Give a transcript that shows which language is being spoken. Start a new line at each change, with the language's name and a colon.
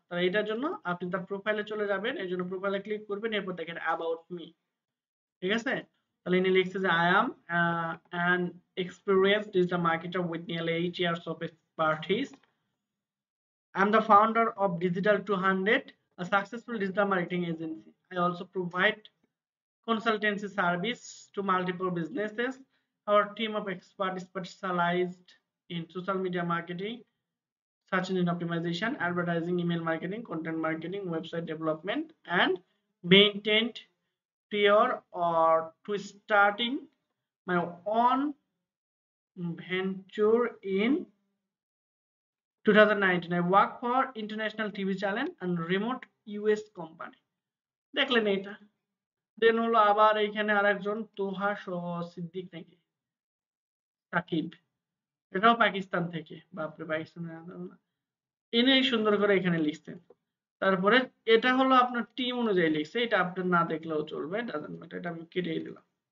Bangla: তাহলে এটার জন্য আপনি তার প্রোফাইলে চলে যাবেন, এর জন্য প্রোফাইলে ক্লিক করবেন, এরপর দেখেন অ্যাবাউট মি, ঠিক আছে। তাহলে ইনি লিখছে যে
English: I am an experienced digital marketer with nearly 8 years of expertise. I'm the founder of Digital 200, a successful digital marketing agency. I also provide consultancy service to multiple businesses. Our team of experts specialized in social media marketing, search engine optimization, advertising, email marketing, content marketing, website development, and maintained prior or to starting my own venture in 2019 I work for international TV channel and remote US company।
Bangla: দেখলেন এটা। দেন হলো আবার এইখানে আরেকজন তোহা সিদ্দিক নাকি সাকিব, এটাও পাকিস্তান থেকে, বাপরে পাকিস্তানের এনে সুন্দর করে এখানে লিখছেন। তারপরে এটা হলো আপনার টিম অনুযায়ী লিখছে, এটা আপনার না দেখলেও চলবে, ডাজন্ট ম্যাটার, এটা আমি কেটে দিলাম।